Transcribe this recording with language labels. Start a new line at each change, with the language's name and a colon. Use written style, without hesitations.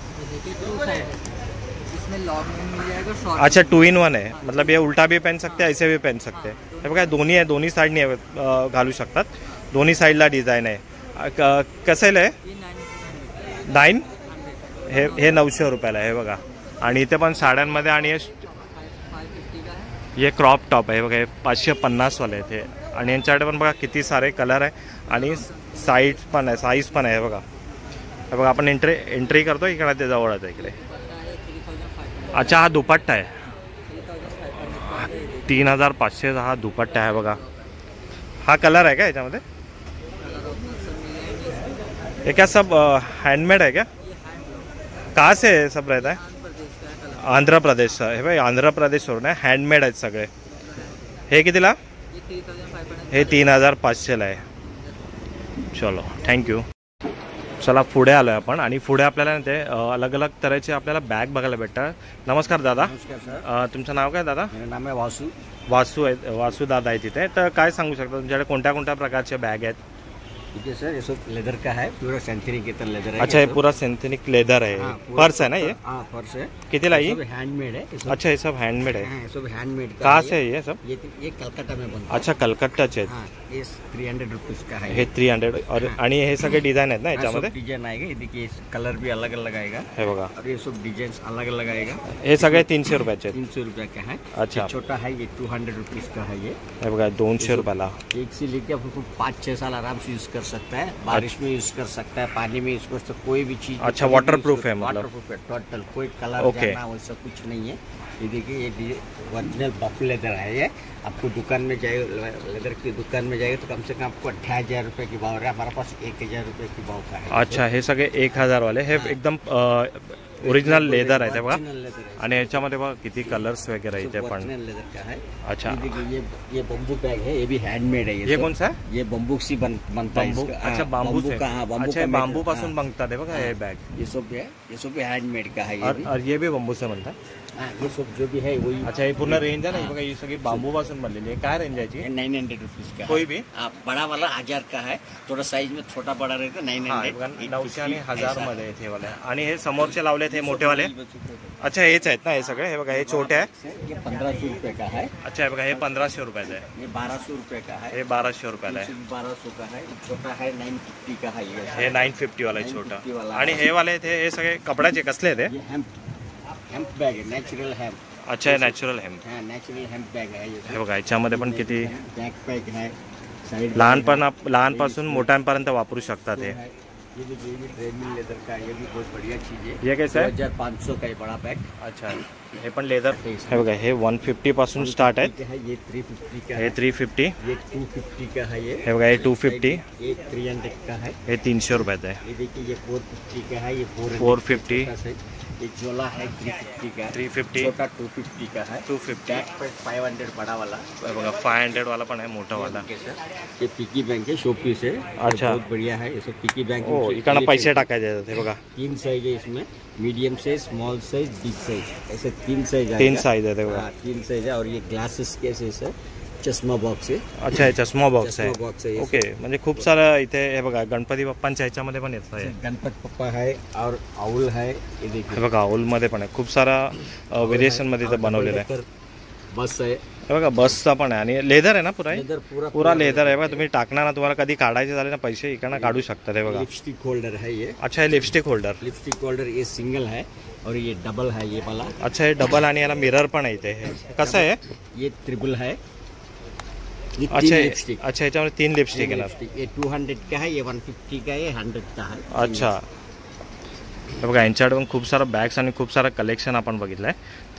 Hindi: देखिए 2 साइड है, इसमें लॉक में मिल जाएगा. शॉर्ट. अच्छा, 2 in 1 है. मतलब ये उल्टा भी पहन सकते हैं, ऐसे भी पहन सकते हैं.
Marathi: हे बघा, दोन्ही आहे. दोन्ही साईडनी घालू शकतात. दोन्ही साईडला डिझाईन आहे. कसं आहे? 9. हे 900 रुपयाला आहे बघा. आणि इथे पण साड्यांमध्ये. आणि हे क्रॉप टॉप आहे बघा. हे 550 वाले आहेत हे. आणि यांच्याकडे पण बघा किती सारे कलर आहे. आणि साईज पण आहे, साईज पण आहे बघा. हे बघा, आपण एंट्री करतो इकडे, ते जवळच आहे इकडे. अच्छा, हा दुपट्टा आहे. 3500 हा दुपट्टा आहे बघा. हा कलर आहे का याच्यामध्ये?
Hindi: ये क्या सब हैंडमेड है क्या? कहाँ से सब रहता है? आंध्र प्रदेश है भाई.
Marathi: आंध्र प्रदेशवरून आहे. हँडमेड आहेत सगळे. हे कितीला? हे 3500ला आहे. चलो, थँक्यू. चला, पुढे आलो आहे आपण. आणि पुढे आपल्याला ते अलग अलग तऱ्हेचे आपल्याला बॅग बघायला भेटतात. नमस्कार दादा. तुमचं नाव काय दादा?
Hindi: मेरा नाम है वासू.
Marathi: वासू आहे. वासू दादा आहे तिथे. तर काय सांगू शकता तुमच्याकडे कोणत्या कोणत्या प्रकारचे बॅग आहेत?
Hindi: देखिए सर, ये सब लेदर का है, पूरा सिंथेटिक के तरह लेदर है। अच्छा, ये पूरा सिंथेटिक लेदर है। पर्स है ना ये? हाँ, पर्स है। कितने लाई? हैंडमेड है। अच्छा, ये सब हैंडमेड है। हाँ, सब हैंडमेड का। कहाँ से है ये सब? ये कलकत्ता में बनता है। अच्छा, कलकत्ता चे। हाँ, ये 300 रुपीज का है।
Marathi: हे 300 और आणि हे सगळे डिझाइन आहेत ना याच्यामध्ये?
Hindi: डिजाइन आएगा, ये देखिए कलर भी अलग अलग आएगा।
Marathi: हे बघा,
Hindi: और ये सब डिजाइन अलग अलग आएगा।
Marathi: हे सगळे 300 रुपयाचे?
Hindi: 300 रुपया का है। अच्छा, छोटा है ये 200 रुपीज का है। ये हे बघा 200 रुपयाला। एक से लेके आपको 5-6 साल आराम से यूज कर सकता है। बारिश में यूज कर सकता है, पानी में यूज कर सकता है, कोई भी चीज। अच्छा, वाटरप्रूफ है मतलब? वाटरप्रूफ है टोटल, कोई कलर जाना वैसा कुछ नहीं है। ये देखिए, ये ओरिजिनल बफ लेदर है। ये आपको दुकान में जाए, लेदर की दुकान में जाएगा तो कम से कम आपको 28,000 रुपये की भाव है। हमारे पास 1,000 रुपये की भाव का है।
Marathi: अच्छा, हे सगळे 1,000 वाले हे एकदम ओरिजिनल लेदर आहे ते बघा। आणि याच्यामध्ये बघा किती कलर्स वगैरे इथे पण
Hindi: लेदर का है। अच्छा, ये बम्बू बैग है, ये भी हैंडमेड है। ये कौन सा है? ये बम्बू से बनता है। अच्छा, बांबू से।
Marathi: अच्छा, बांबू पासून बनतात बघा हे बैग।
Hindi: ये सब है, ये सब हैंडमेड का है। और ये भी बांबू से बनता है? ये सब जो भी है वही।
Marathi: अच्छा, ये पूर्ण रेंज आहे ना बघा, ही सगळी बांबू पासून बनलेली आहे। काय रेंज आहे याची?
Hindi: 900 रुपीज का। कोई भी बड़ा वाला 1000 का है, थोड़ा साइज में छोटा बड़ा रहता है। 900
Marathi: 900 आणि 1000 मध्ये आहेत हे वाले। आणि हे समोरचे लावलेत हे मोठे वाले? अच्छा, हेच आहेत ना हे सगळे? हे बघा, हे छोटे आहे।
Hindi: ये 1500 रुपये का है।
Marathi: अच्छा, हे बघा, हे 1500 रुपयाचं आहे।
Hindi: ये 1200 रुपये का है।
Marathi: हे 1200 रुपयाला आहे।
Hindi: 1200 का है। छोटा है 950 का है।
Marathi: हे 950 वाला आहे छोटा। आणि हे वाले हे सगळे कपड्याचे कसले आहेत?
Hindi: हेम्प बैग है, नेचुरल हेम्प।
Marathi: अच्छा, नॅचरल हेम्प।
Hindi: हाँ, नेचुरल हेम्प बैग है।
Marathi: हे बघा, याच्यामध्ये पण किती
Hindi: बैकपैक है।
Marathi: लहानपासून मोठ्यांपर्यंत वापरू शकतात हे।
Hindi: ये भी ट्रेडमिल लेदर का, ये भी बहुत बढ़िया चीज है। ये कैसा है? 2500 का है बड़ा बैग।
Marathi: अच्छा, हे पण लेदर। हे बघा, हे 150 पासून स्टार्ट आहे।
Hindi: ये 350 का है।
Marathi: हे 350।
Hindi: ये 250 का है। ये
Marathi: बघा, हे 250।
Hindi: ये 300 का है।
Marathi: हे 300 रुपयाचं आहे।
Hindi: ये देखिए, ये 450 का है। ये
Marathi: 450।
Hindi: ये झोला है 350 का।
Marathi: 350।
Hindi: छोटा 250 का है।
Marathi: 250।
Hindi: 500 बड़ा वाला।
Marathi: बघा, 500 वाला पण आहे मोठा वाला।
Hindi: ये पिकी बैंक है, शो पीस है। अच्छा, बहुत बढ़िया है ये सब पिकी बैंक।
Marathi: इकडनं पैसे टाकायचे हे बघा।
Hindi: 3 साइज है इसमें, medium size, small size, big size, ऐसे 3 साइज है। 3 साइज है बघा। 3 साइज है। और ये ग्लासेस केसेस है, चष्मा बॉक्स है।
Marathi: अच्छा, हे चष्मा बॉक्स आहे।
Hindi: बॉक्स है।
Marathi: ओके, म्हणजे खूप सारं इथे हे बघा गणपती बाप्पांच्या ह्याच्यामध्ये पण येतं आहे।
Hindi: गणपती बाप्पा है और आउल है। ये देखिए,
Marathi: हे बघा, आउल मध्ये पण आहे। खूप सारा व्हेरिएशन मध्ये इथे बनवलेलं आहे।
Hindi: बस है।
Marathi: हे बघा, बसचा पण आहे आणि लेदर आहे ना पुरा?
Hindi: लेदर
Marathi: पूरा लेदर आहे बघा। तुम्ही टाकणार ना, तुम्हाला कधी काढायचे झाले ना पैसे, इकडनं काढू शकता। हे बघा,
Hindi: लिपस्टिक होल्डर है ये।
Marathi: अच्छा, हे लिपस्टिक होल्डर।
Hindi: लिपस्टिक होल्डर ये सिंगल है और ये डबल है ये वाला।
Marathi: अच्छा, हे डबल आणि याला मिरर पण आहे इथे। हे कसं आहे?
Hindi: ये ट्रिपल है।
Marathi: अच्छा, अच्छा, याच्यामध्ये 3 लिपस्टिक आहे ना?
Hindi: ये 200 का है, ये 150 का है, ये 100 का है।
Marathi: अच्छा, हे बघा, यांच्याकडे पण खूप सारा बॅग्स आणि खूप सारा कलेक्शन आपण बघितलं आहे।